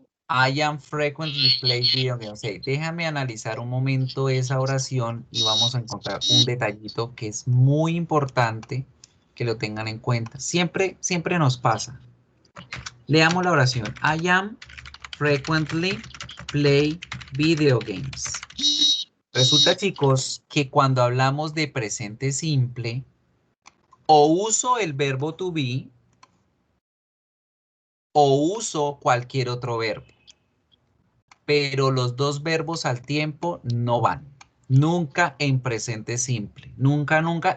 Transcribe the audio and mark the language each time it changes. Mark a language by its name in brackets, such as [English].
[English] I am frequently play video games. [Spanish] Hey, déjame analizar un momento esa oración y vamos a encontrar un detallito que es muy importante que lo tengan en cuenta. Siempre, siempre nos pasa. Leamos la oración. [English] I am frequently play video games. [Spanish] Resulta, chicos, que cuando hablamos de presente simple, o uso el verbo to be, o uso cualquier otro verbo. Pero los dos verbos al tiempo no van. Nunca en presente simple. Nunca, nunca.